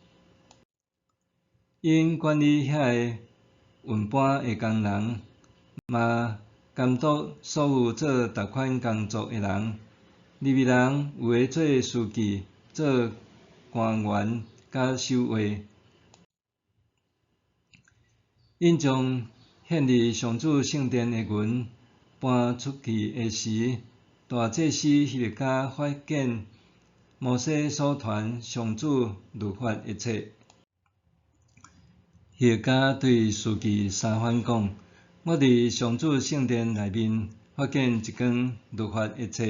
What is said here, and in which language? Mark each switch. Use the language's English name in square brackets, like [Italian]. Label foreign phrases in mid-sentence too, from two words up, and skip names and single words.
[Min Nan Chinese] 因管理遐个运搬诶工人，嘛监督所有做逐款工作诶人。利未人有诶做书记。做官员甲守卫，因将献伫上主圣殿诶银搬出去诶时，大祭司希勒家发现摩西所传上主律法诶册。希勒家对书记沙番讲：“我伫上主圣殿内面发现一卷律法诶册。”